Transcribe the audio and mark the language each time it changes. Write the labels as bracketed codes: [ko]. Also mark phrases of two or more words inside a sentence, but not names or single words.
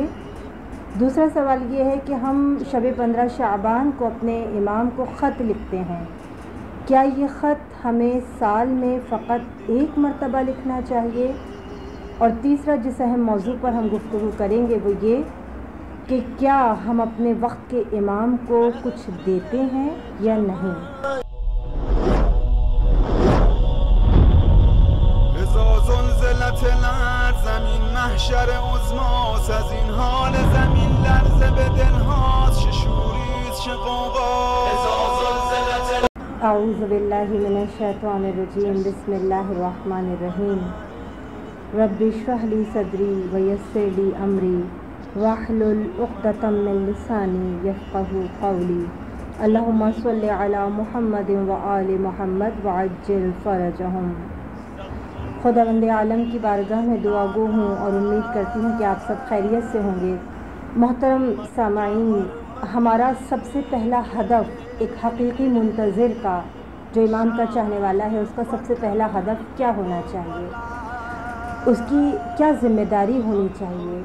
[ur] دوسرا سوال یہ ہے کہ ہم شب 15 شعبان کو اپنے امام کو خط لکھتے ہیں، کیا یہ خط ہمیں سال میں فقط ایک مرتبہ لکھنا چاہیے؟ اور تیسرا جس اہم موضوع پر ہم گفتگو کریں گے وہ یہ کہ کیا ہم اپنے وقت کے امام کو کچھ دیتے ہیں یا نہیں؟ [fa] زمین محشر عظماست، از این حال زمین لرزه به دلهاست، چه شوریست چه غوغاست. [ar] اعوذ باللہ من الشیطان الرجیم، بسم اللہ الرحمن الرحیم۔ رب اشرح لی صدری ویسر لی امری واحلل عقدۃ من لسانی یفقہوا قولی۔ اللہم صل علی محمد وآل محمد وعجل فرجہم۔ [ur] خداوند عالم کی بارگاہ میں دعا گو ہوں اور امید کرتی ہوں کہ آپ سب خیریت سے ہوں گے۔ محترم سامعین، ہمارا سب سے پہلا ہدف ایک حقیقی منتظر کا، جو امام کا چاہنے والا ہے، اس کا سب سے پہلا ہدف کیا ہونا چاہیے، اس کی کیا ذمہ داری ہونی چاہیے؟